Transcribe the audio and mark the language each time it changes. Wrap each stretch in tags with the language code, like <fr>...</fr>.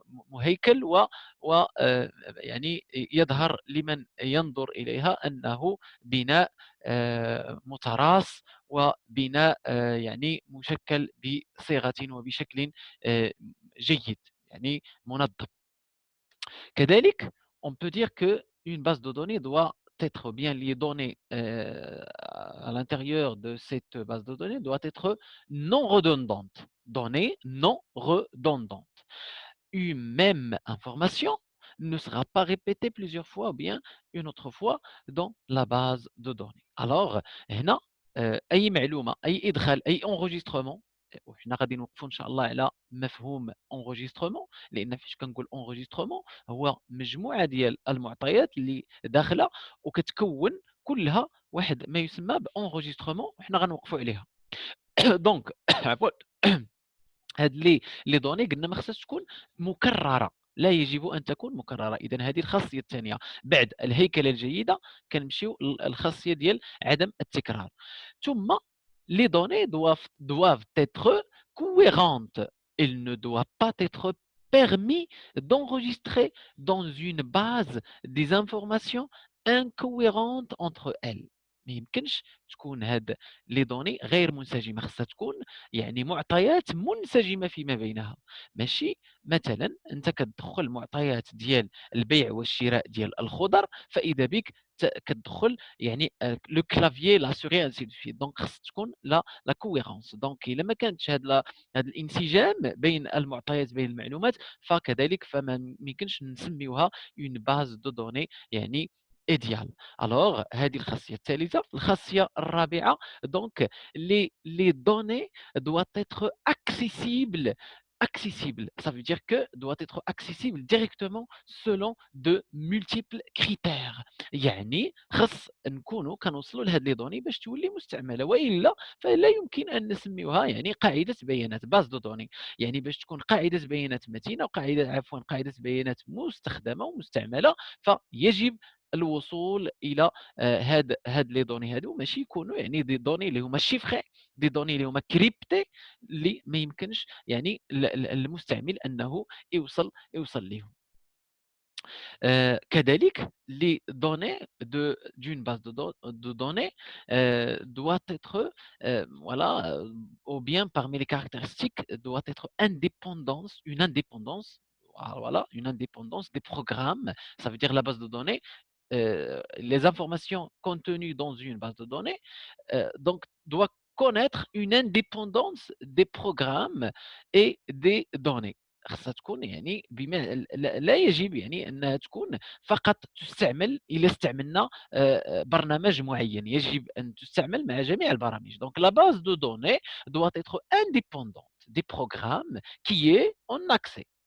<ar>مهيكل و يعني يظهر لمن ينظر إليها أنه بناء متراص وبناء يعني مشكل بصيغة وبشكل جيد يعني منظم.</ar> <fr>كذلك on peut dire que une base de données doit être bien les données à l'intérieur de cette base de données doit être non redondante. Données non redondantes. Une même information ne sera pas répétée plusieurs fois ou bien une autre fois dans la base de données.</fr> <ar>Alors, هنا أي معلومة أي إدخال أي enregistrement وحنا غادي نوقفوا إن شاء الله على مفهوم enregistrement لأن فاش كنقول enregistrement هو مجموعة ديال المعطيات اللي داخلة وكتكون كلها واحد ما يسمى بenregistrement وحنا غنوقفوا عليها. دونك عفوا هاد لي دوني قلنا ما خصهاش تكون مكرره لا يجب أن تكون مكررة. إذًا هذه الخاصية الثانية. بعد الهيكلة الجيدة كنمشيو الخاصية ديال عدم التكرار.</ar> <fr>ثم les données doivent être cohérentes. Il ne doit pas être permis d'enregistrer dans une base des informations incohérentes entre elles.</fr> <ar>ما يمكنش تكون هاد لي دوني غير منسجمة، خاصها تكون يعني معطيات منسجمة فيما بينها. ماشي مثلًا أنت كتدخل معطيات ديال البيع والشراء ديال الخضر، فإذا بك كتدخل يعني</ar> <fr>لو كلافيي لا سوغي انسي دو سويت.</fr> <ar>دونك خاص تكون لا كوهيرونس. دونك الا ما كانتش هذا الانسجام بين المعطيات بين المعلومات، فكذلك فما يمكنش نسميوها اون باز دو دوني يعني ايديال. الوغ هذه الخاصيه الثالثه. الخاصيه الرابعه دونك لي دوني</ar> <fr>doit être accessible. Accessible, ça veut dire que doit être accessible directement selon de multiples critères.</fr> <ar>يعني خص نكونوا كنوصلوا لهاد لي دوني باش تولي مستعمله، والا فلا يمكن ان نسميوها يعني قاعده بيانات باز دو دوني. يعني باش تكون قاعده بيانات متينه وقاعده قاعده بيانات مستخدمه ومستعمله، فيجب الوصول الى هاد لي دوني هادو ماشي يكونوا يعني دي دوني اللي هما شيفري، دي دوني اللي هما كريبتي اللي ما يمكنش يعني المستعمل انه يوصل ليهم.</ar> <fr>كذلك les données d'une base de données doit être voilà ou bien parmi les caractéristiques doit être une indépendance. Voilà, une indépendance des programmes. Ça veut dire la base de données, les informations contenues dans une base de données donc doit connaître une indépendance des programmes et des données.</fr> <ar>خاصها تكون يعني بما لا يجب يعني أنها تكون فقط تستعمل إلا استعملنا برنامج معين، يجب أن تستعمل مع جميع البرامج.</ar> <fr>donc la base de données doit être indépendante des programmes qui est en accès.</fr>